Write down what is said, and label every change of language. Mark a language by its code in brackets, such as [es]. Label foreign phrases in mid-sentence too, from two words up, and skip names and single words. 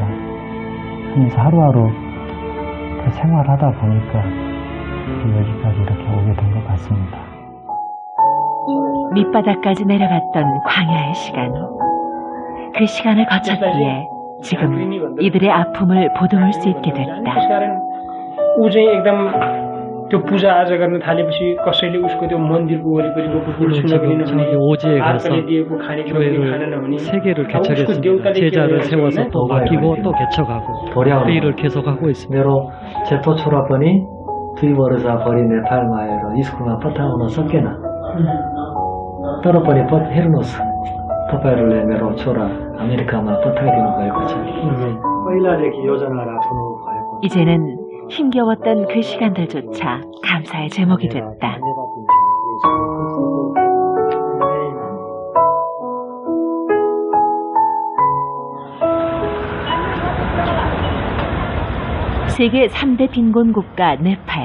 [ko] 하면서 하루하루 그 생활하다 보니까 여기까지 이렇게 오게 된 것 같습니다. 밑바닥까지 내려갔던 광야의 시간. 그 시간을 거쳤기에 지금 이들의 아픔을 보듬을 수 있게 됐다. [ne] ऊ चाहिँ एकदम त्यो पूजा आजा गर्न थालेपछि कसैले उसको त्यो मन्दिरको वरिपरिको फुल छुन पनि नहुने [ko] 오지에 가서 [ne] आर्कले दिएको खानेकुरा पनि खान [ko] 교회를 [ne] नहुने [ko] 세 개를 [ne] उसको [ko] 개척했습니다. [ne] देउताले के [ko] 제자를 [ne] गरेको छ [ko] 세워서 [ne] भने [ko] 또 맡기고 또 개척하고 그 일을 계속하고 있습니다. [ne] मेरो 제포 छोरा पनि 2 वर्ष भरि नेपालमा आएर स्कुलमा पठाउन सकेन। तर पनि हेर्नुहोस् तपाईहरूले मेरो छोरा अमेरिकामा पठाइदिनु भएको छ। पहिलादेखि योजना राख्नु भएको [ko] 이제는 힘겨웠던 그 시간들조차 감사의 제목이 됐다. 세계 3대 빈곤 국가 네팔.